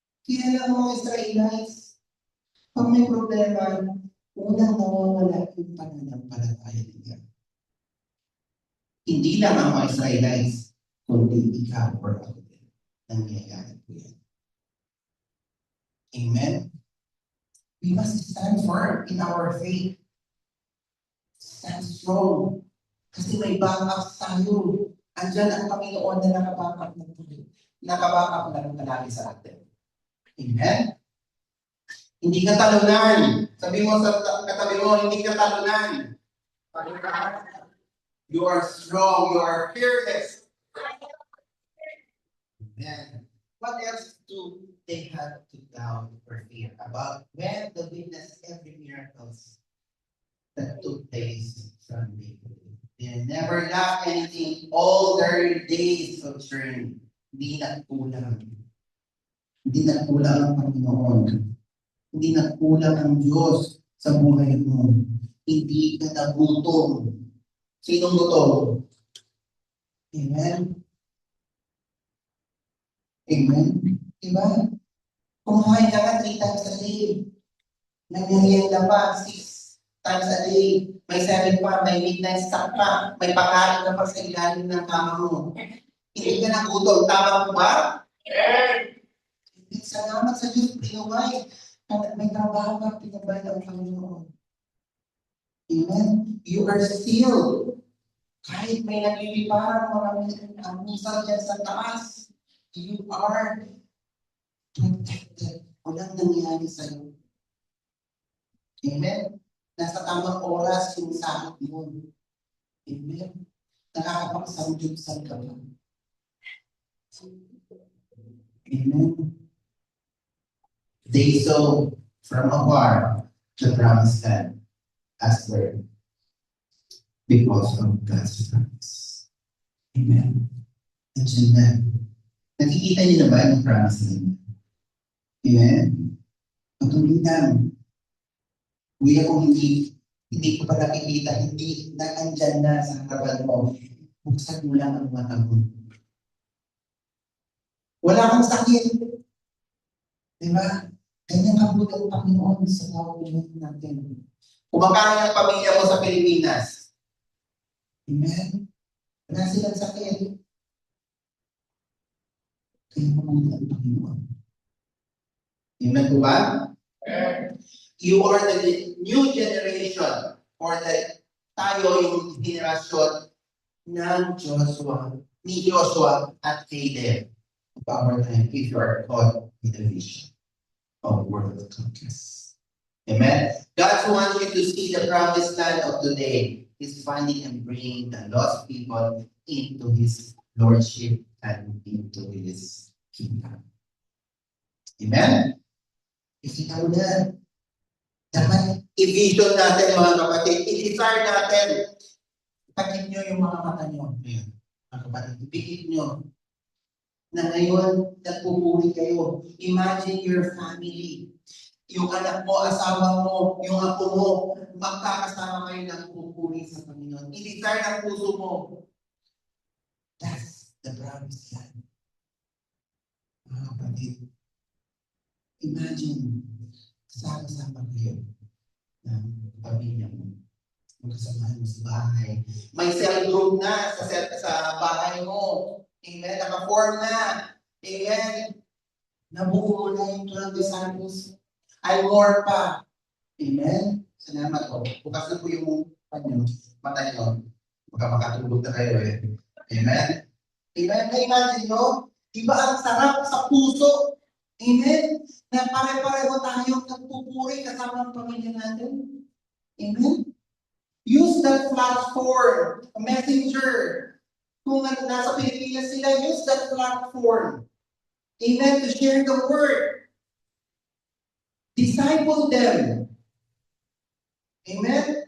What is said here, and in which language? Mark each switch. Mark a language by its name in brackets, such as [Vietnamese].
[Filipino] Kaya lang mga Israelites, pag may problema, unang nawawala yung pananampalataya nila. Hindi lang ang mga Israelites, kundi ikaw or ako din. Nangyayari po yan. Amen? [English] We must stand firm in our faith. Stand strong. [Filipino] Kasi may backup tayo. Andyan ang Panginoon na nakabackup na tayo. Nakabackup na rin palagi sa atin. Amen? Hindi ka talunan. Sabi mo sa katabi mo, hindi ka talunan. [English] You are strong. You are fearless. Amen. What else do they have to doubt or fear about when they witness every miracles that took place from day to day? They never lacked anything all their days of journey. [Filipino] Hindi nagkulang. Hindi nagkulang ang Panginoon. Hindi nagkulang ang Diyos sa buhay mo. Hindi ka nagutom. Sinong gutom? Amen? Amen? Diba? Kumain ka nga [English] 3 times a day. [Filipino] May merienda pa, 6 times a day. May 7 pa, may midnight snack pa. May pakain ka pa sa ilalim ng kama mo. Hindi ka nagutom. Tama mo ba? Salamat sa Diyos, pinaway. May trabaho ka, pinabay ng Panginoon. Amen? [English] You are still, [Filipino] kahit may nagliliparang mga misal dyan sa taas, [English] you are protected. [Filipino] Walang nangyari sa'yo. Amen? Nasa tamang oras yung sakit mo. Amen? Nakakapagsamdyusan ka ba? Amen? [English] They saw from afar the promised land as word because of God's promise. [Filipino] Amen? Nandiyan na. Nakikita niyo na ba yung promise land? Amen? Patuloy lang. Kuya, kung hindi ko pa nakikita, hindi nakandyan na sa harapan mo, buksan mo lang ang mata mo. Wala kang sakit. Diba? Ganyan kabuti ang Panginoon sa tao natin. Kumakain ang pamilya mo sa Pilipinas. Amen? Wala silang sakit. Kaya mabuti ang Panginoon. Amen po ba? [English] You are the new generation or [Filipino] tayo yung generasyon ng Joshua, ni Joshua at Caleb [English] of our time if you are caught with the vision of world conquest. Amen? God wants you to see the promised land of today is finding and bringing the lost people into His Lordship and into His kingdom. [Filipino] Amen? Ikita mo na. Dapat i-vision natin mga kapatid. I-desire natin. Ipakit nyo yung mga mata nyo. Ayan, mga kapatid. Ipikit nyo na ngayon nagpupuri kayo. [English] Imagine your family. [Filipino] Yung anak mo, asawa mo, yung apo mo, magkakasama kayo ng pupuri sa Panginoon. I-desire ang puso mo. [English] That's the promised land. [Filipino] Mga kapatid. Imagine, kasama-sama kayo ng pamilya mo. Magkasamahan mo sa bahay. May cell group na sa bahay mo. Amen. Naka-form na. Amen. Nabuo mo na yung 12 disciples. Ay more pa. Amen. Salamat po. Bukas na po yung mata nyo. Baka makatulog na kayo eh. Amen. Amen. Na-imagine nyo? Diba ang sarap sa puso? Amen. Na pare-pareho tayong nagpupuri kasama ang pamilya natin. Amen. [English] Use that platform, a messenger. [Filipino] Kung nasa Pilipinas sila, [English] use that platform. [Filipino] Amen. [English] To share the word. Disciple them. Amen.